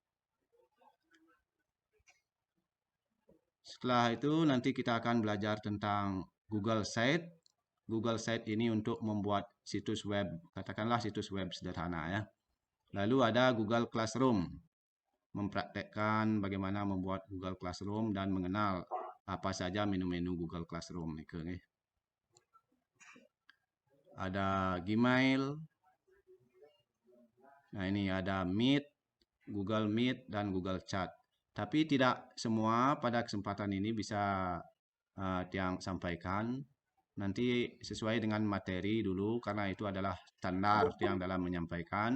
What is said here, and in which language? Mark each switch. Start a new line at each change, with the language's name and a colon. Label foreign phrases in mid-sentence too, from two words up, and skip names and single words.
Indonesian: Setelah itu nanti kita akan belajar tentang Google Site. Google Site ini untuk membuat situs web, katakanlah situs web sederhana ya. Lalu ada Google Classroom. mempraktekkan bagaimana membuat Google Classroom dan mengenal apa saja menu-menu Google Classroom
Balinese: nika nggih.
Indonesian: Ada Gmail. Nah, ini ada Meet, Google Meet dan Google Chat. Tapi tidak semua pada kesempatan ini bisa Tiang sampaikan. Nanti sesuai dengan materi dulu karena itu adalah standar Tiang dalam menyampaikan.